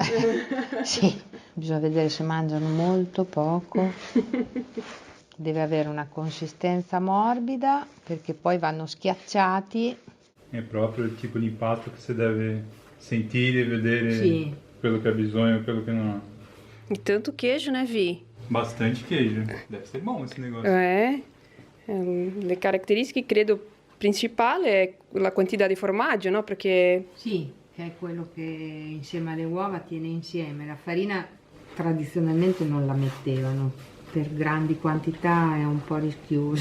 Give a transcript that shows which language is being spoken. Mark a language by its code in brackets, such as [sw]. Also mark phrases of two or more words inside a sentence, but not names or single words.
[it] Sì, bisogna vedere se mangiano molto, poco. Deve avere una consistenza morbida perché poi vanno schiacciati. È proprio il tipo di impasto che si deve sentire e vedere Sì. quello che ha bisogno e quello che non ha. [pt] E tanto queijo, né, Vi? Bastante queijo. Deve ser bom esse negócio. [it] Le caratteristiche credo principali è la quantità di formaggio, no? Perché Sì, che è quello che insieme alle uova tiene insieme. La farina tradizionalmente non la mettevano, per grandi quantità è un po' rischioso.